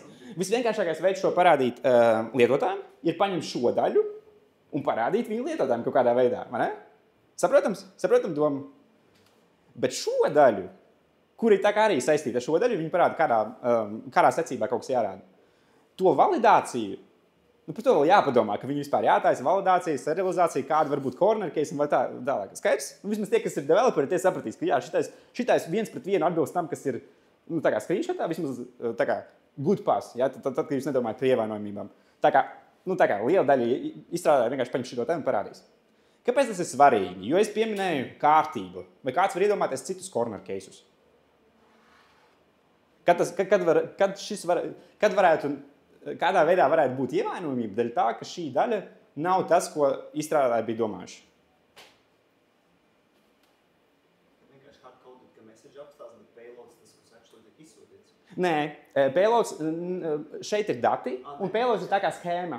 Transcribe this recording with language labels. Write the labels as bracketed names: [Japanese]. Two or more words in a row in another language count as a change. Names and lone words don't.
[Latvian] Visvienkāršākais veids šo parādīt lietotājiem ir paņemt šo daļu un parādīt viņu lietotājiem kaut kādā veidā. Vai ne? Saprotam domu? Bet šo daļu, kur ir tā kā arī saistīta ar šo daļu, viņi parāda, kādā secībā kaut kas jārāda. To validāciju, par to vēl jāpadomā, ka viņi vispār jātaisa validācija, serializācija, kāda var būt [English] corner case [Latvian] un vai tālāk. Skaidrs? Vismaz tie, kas ir developeri, tie sapratīs, ka jā, šitais 1:1 atbilst tam, kas ir tā kā screenshotā, vismaz tā kā [English] good pass, [Latvian] ja? Tad, kad jūs nedomājat par ievainojumībām. Tā kā liela daļa izstrādāja vienkārši paņem šito tēmu un parādīs. Kāpēc tas ir svarīgi? Jo es pieminēju kārtību. Vai kāds var iedomāties citus [English] corner cases? [Latvian] Kādā veidā varētu būt ievainojumība dēļ tā, ka šī daļa nav tas, ko izstrādātāji bija domājuši? Nē, payloads, šeit ir dati, un payloads ir tā kā schēma.